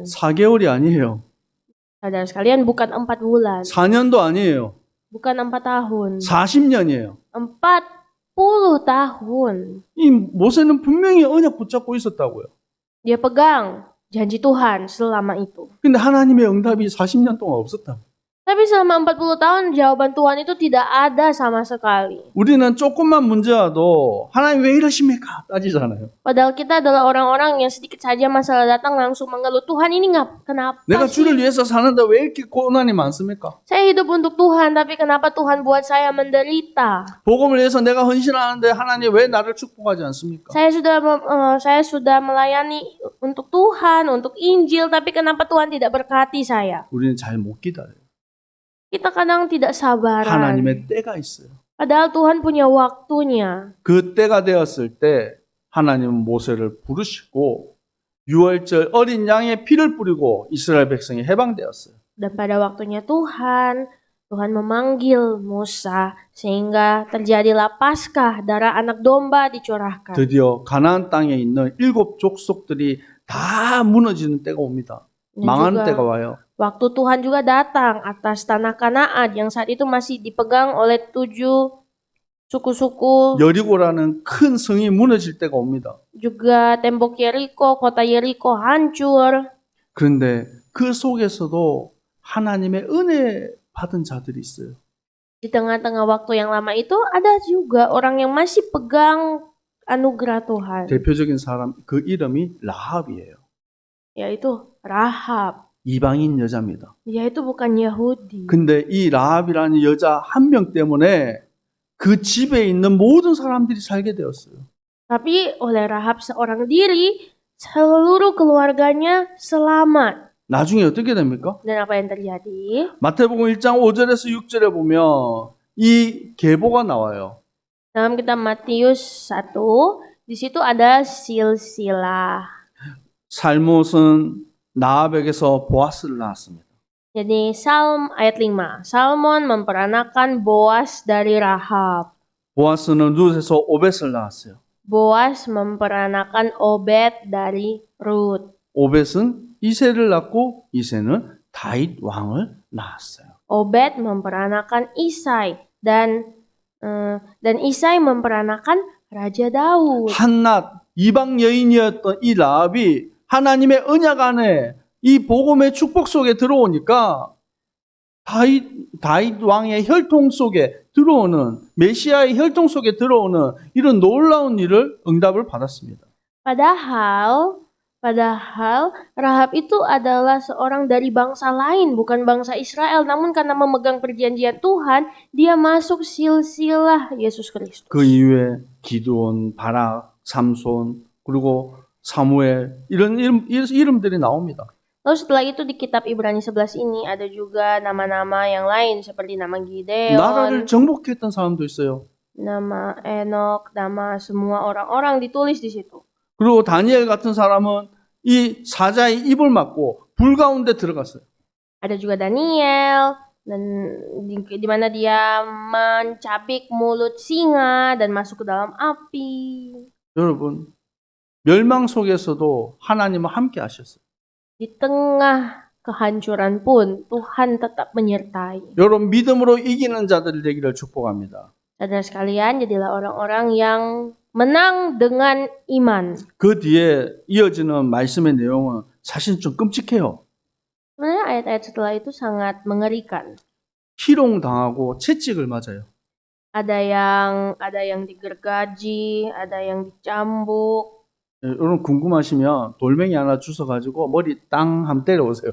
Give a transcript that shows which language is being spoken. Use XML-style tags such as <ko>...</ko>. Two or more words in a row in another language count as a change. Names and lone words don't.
<ko>4개월이 아니에요.</ko> <id>Saudara sekalian, bukan 4 bulan,</id> <ko>4년도 아니에요.</ko> <id>bukan 4 tahun,</id> <ko>40년이에요.</ko> <id>40 tahun.</id> <ko>이 모세는 분명히 언약 붙잡고 있었다고요.</ko> <id>Dia pegang janji Tuhan selama itu.</id> <ko>근데 하나님의 응답이 40년 동안 없었다고.</ko> <id>Tapi selama 40 tahun jawaban Tuhan itu tidak ada sama sekali.</id> <ko>우리는 조금만 문제 와도 하나님 왜 이러십니까? 따지잖아요.</ko> <id>Padahal kita adalah orang-orang yang sedikit saja masalah datang langsung mengeluh, Tuhan ini kenapa</id> <ko>내가</ko> <id>sih?</id> <ko>주를 위해서 사는데 왜 이렇게 고난이 많습니까?</ko> <id>Saya hidup untuk Tuhan, tapi kenapa Tuhan buat saya menderita?</id> <ko>복음을 위해서 내가 헌신하는데 하나님 왜 나를 축복하지 않습니까?</ko> <id>Saya sudah melayani untuk Tuhan, untuk Injil, tapi kenapa Tuhan tidak berkati saya?</id> <ko>우리는 잘 못 기다려요.</ko> <id>Kita kadang tidak sabaran.</id> <ko>하나님의 때가 있어요.</ko> <id>Padahal Tuhan punya waktunya.</id> <ko>그 때가 되었을 때 하나님은 모세를 부르시고 유월절 어린 양의 피를 뿌리고 이스라엘 백성이 해방되었어요.</ko> <id>Dan pada waktunya Tuhan memanggil Musa sehingga terjadilah Paskah, darah anak domba dicurahkan.</id> <ko>드디어 가나안 땅에 있는 7 족속들이 다 무너지는 때가 옵니다.</ko> <id>Dan</id> <ko>망하는</ko> <id>juga</id> <ko>때가 와요.</ko> <id>waktu Tuhan juga datang atas tanah Kanaan yang saat itu masih dipegang oleh 7 suku-suku.</id> <ko>여리고라는 큰 성이 무너질 때가 옵니다.</ko> <id>Juga tembok Yeriko, kota Yeriko hancur.</id> <ko>그런데 그 속에서도 하나님의 은혜 받은 자들이 있어요.</ko> <id>Di tengah-tengah waktu yang lama itu ada juga orang yang masih pegang anugerah Tuhan,</id> <ko>대표적인 사람 그 이름이 라합이에요.</ko> <id>yaitu Rahab.</id> <ko>이방인 여자입니다.</ko> <id>Dia itu bukan Yahudi.</id> <ko>근데 이 라합이라는 여자 한 명 때문에 그 집에 있는 모든 사람들이 살게 되었어요.</ko> <id>Tapi oleh Rahab seorang diri, seluruh keluarganya selamat.</id> <ko>나중에 어떻게 됩니까?</ko> <id>Dan apa yang terjadi?</id> <ko>마태복음 1장 5절에서 6절에 보면 이 계보가 나와요.</ko> <id>Dalam kitab Matius 1, di situ ada silsilah.</id> <ko>살못은 나합에게서 보아스를 낳았습니다.</ko> <id>Jadi ayat 5. Salmon memperanakan Boas dari Rahab.</id> <ko>보아스는 룻에서 오벳을 낳았어요.</ko> <id>Boas memperanakan Obed dari Rut.</id> <ko>오벳은 이새를 낳고 이새는 다윗 왕을 낳았어요.</ko> <id>Obed memperanakan Isai dan Isai memperanakan Raja Daud.</id> <ko>한낱 이방 여인이었던 이 라합이 하나님의 언약 안에 이 복음의 축복 속에 들어오니까 다윗 왕의 혈통 속에 들어오는 메시아의 혈통 속에 들어오는 이런 놀라운 일을 응답을 받았습니다.</ko> <id>Padahal Padahal Rahab itu adalah seorang dari bangsa lain, bukan bangsa Israel. Namun karena memegang perjanjian Tuhan, dia masuk silsilah Yesus Kristus.</id> <ko>그 이후에 기드온, 바락, 삼손, 그리고 사무엘 이런 이름들이 나옵니다.</ko> <id>Lalu setelah itu di kitab Ibrani 11 ini ada juga nama-nama yang lain seperti nama Gideon,</id> <ko>나라를 정복했던 사람도 있어요.</ko> <id>nama Enok, nama semua orang-orang ditulis di situ.</id> <ko>그리고 다니엘 같은 사람은 이 사자의 입을 막고 불 가운데 들어갔어요.</ko> <id>Ada juga Daniel dan di mana dia mencabik mulut singa dan masuk ke dalam api.</id> <ko>여러분, 멸망 속에서도 하나님은 함께 하셨어요.</ko> <id>Di tengah kehancuran pun Tuhan tetap menyertai.</id> <ko>여러분, 믿음으로 이기는 자들이 되기를 축복합니다.</ko> <id>Saudara sekalian, jadilah orang-orang yang menang dengan iman.</id> <ko>그 뒤에 이어지는 말씀의 내용은 사실 좀 끔찍해요.</ko> <id>Sebenarnya ayat-ayat setelah itu sangat mengerikan.</id> <ko>희롱당하고 채찍을 맞아요.</ko> <id>Ada yang digergaji, ada yang dicambuk.</id> <ko>여러분 궁금하시면 돌멩이 하나 주워가지고 머리 땅 한번 때려보세요.</ko>